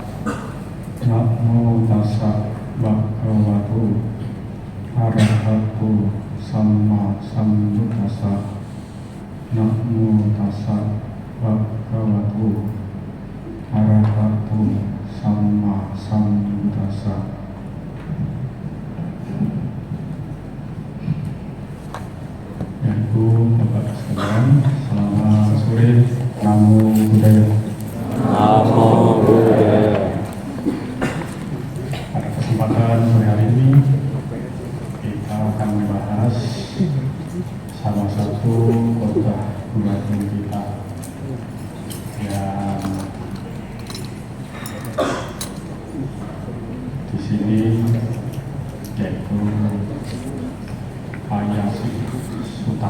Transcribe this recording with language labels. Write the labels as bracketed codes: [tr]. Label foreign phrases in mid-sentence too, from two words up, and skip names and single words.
[pi] Namo tassa bhagavato arahato samma sambuddhassa. Namo tassa bhagavato arahato samma sambuddhassa. [id] Ibu, Bapak sekalian, selamat sore. [pi] Namo Buddhaya. Namo Buddhaya. [id] Pada kesempatan sore hari ini kita akan membahas salah satu kota buatan kita yang di sini, yaitu Payasi Sutta.